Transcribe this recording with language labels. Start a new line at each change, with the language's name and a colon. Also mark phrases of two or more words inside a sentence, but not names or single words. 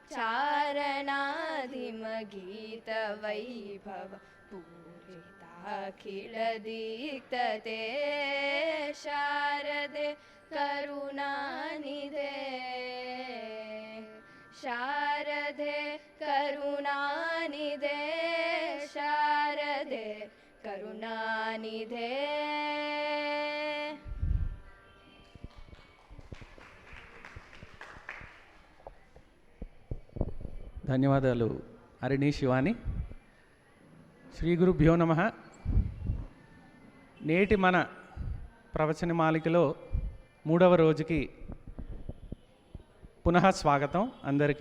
Sanskrit: चारणाधिमगीतवैभव पूरिताखिल दीक्तते शारदे करुणानिधे शारदे करुणानिधे शारदे करुणानिधे.
Telugu: ధన్యవాదాలు హరిణి శివాని.
Sanskrit: శ్రీ గురుభ్యో నమః.
Telugu: నేటి మన ప్రవచన మాలికలో 3వ రోజుకి పునః స్వాగతం అందరికీ.